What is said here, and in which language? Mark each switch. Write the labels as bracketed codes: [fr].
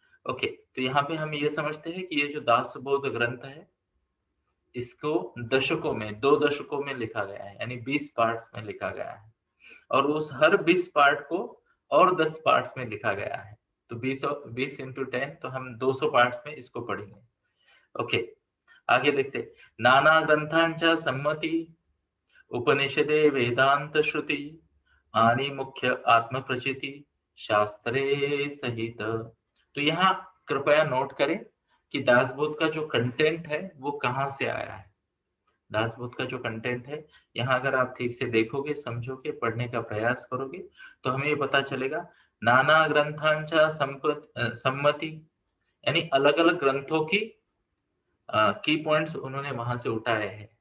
[hi] Okay, तो यहाँ पे हम ये समझते हैं कि ये जो दासबोध ग्रंथ है, इसको दशकों में, 2 दशकों में लिखा गया है, यानी 20 पार्ट्स में लिखा गया है, और उस हर 20 पार्ट को और 10 पार्ट्स में लिखा गया है। तो 20 इंटू 10, तो हम 200 पार्ट्स में इसको पढ़ेंगे। ओके, आगे देखते। [mr] नाना ग्रंथांच्या सम्मती उपनिषदे वेदांत श्रुति आणि मुख्य आत्मप्रचिति शास्त्रे सहित। [hi] तो यहाँ कृपया नोट करें कि दासबोध का जो कंटेंट है वो कहाँ से आया है। दासबोध का जो कंटेंट है, यहाँ अगर आप ठीक से देखोगे, समझोगे, पढ़ने का प्रयास करोगे, तो हमें ये पता चलेगा [mr] नाना ग्रंथांच्या सम्मति, [hi] यानी अलग अलग ग्रंथों की पॉइंट्स उन्होंने वहां से उठाए हैं।